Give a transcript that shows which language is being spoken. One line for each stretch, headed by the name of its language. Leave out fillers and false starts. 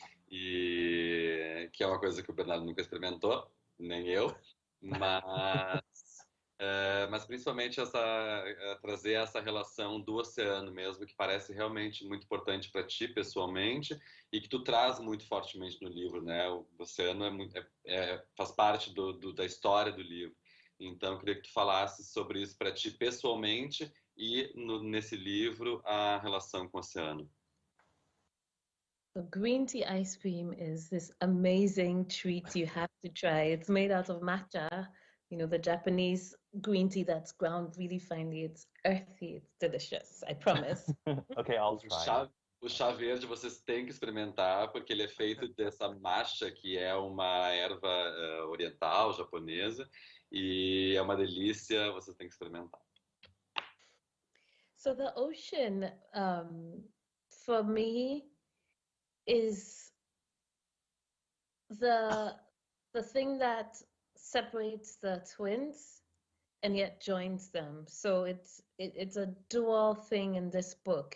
Portuguese: E que é uma coisa que o Bernardo nunca experimentou, nem eu, mas principalmente trazer essa relação do oceano mesmo, que parece realmente muito importante para ti pessoalmente e que tu traz muito fortemente no livro, né? O oceano faz parte da história do livro. Então, eu queria que tu falasse sobre isso para ti pessoalmente e nesse livro a relação com o oceano.
English: So green tea ice cream is this amazing treat you have to try. It's made out of matcha, the Japanese green tea that's ground really finely. It's earthy, it's delicious, I promise. Okay, I'll try.
Portuguese: O chá verde vocês têm que experimentar, porque ele é feito dessa matcha, que é uma erva oriental, japonesa, e é uma delícia, vocês têm que experimentar.
English: So the ocean, for me, is the thing that separates the twins and yet joins them. So it's a dual thing in this book.